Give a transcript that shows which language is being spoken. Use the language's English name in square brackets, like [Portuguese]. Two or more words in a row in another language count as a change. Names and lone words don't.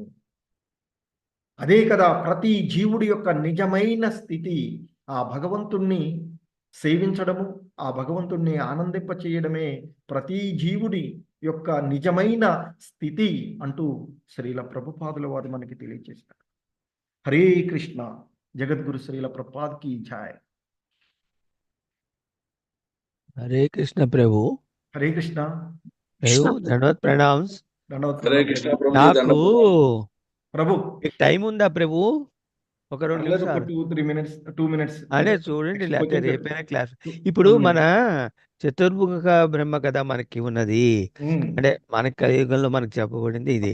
[Telugu] అదే కదా ప్రతి జీవుడి యొక్క నిజమైన స్థితి, ఆ భగవంతుణ్ణి సేవించడము, ఆ భగవంతుణ్ణి ఆనందింప చేయడమే ప్రతి జీవుడి యొక్క నిజమైన స్థితి అంటూ శ్రీల ప్రభుపాదుల వారు మనకి తెలియజేస్తారు. హరే కృష్ణ. జగద్గురు శ్రీల ప్రభుపాద్ [Hindi] की जय. हरे कृष्ण प्रभु. [Telugu] హరే కృష్ణ. [Hindi] प्रभु धन्यवाद प्रणाम्स. [Telugu] దండవత్ హరే కృష్ణ ప్రభు నాకు ప్రభు. మీకు టైం ఉందా ప్రభు? ఒక 2 పర్లేదు, ఒక నిమిషాలు [English] 2-3 minutes 2 minutes [Telugu] అనే అంటే చూడండి, next లేకపోతే కొంచెం రేపైనా క్లాస్. ఇప్పుడు మన చతుర్ముఖ బ్రహ్మ కదా మనకి ఉన్నది, అంటే మన కలియుగంలో మనకు చెప్పబడింది ఇది.